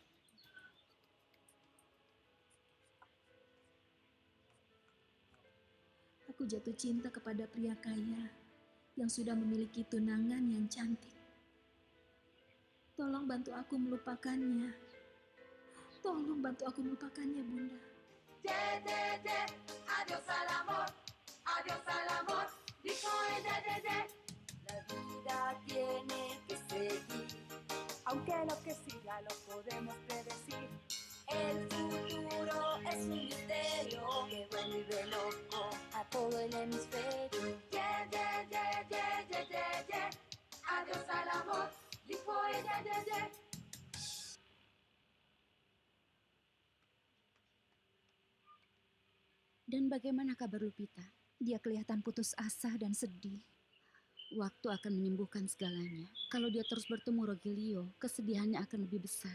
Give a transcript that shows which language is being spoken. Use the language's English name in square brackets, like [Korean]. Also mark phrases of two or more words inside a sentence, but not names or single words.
[Indonesian] Aku jatuh cinta kepada pria kaya yang sudah memiliki tunangan yang cantik. Tolong bantu aku melupakannya. Tolong bantu aku melupakannya, Bunda. [Spanish] Adiós al amor, dijo ella, La vida tiene que seguir, aunque lo que siga lo podemos predecir. El futuro es un misterio que vuelve loco a todo el hemisferio. Adiós al amor, dijo ella, [Indonesian] Dan bagaimana kabar Lupita? Dia kelihatan putus asa dan sedih. Waktu akan menyembuhkan segalanya. Kalau dia terus bertemu Rogelio, kesedihannya akan lebih besar.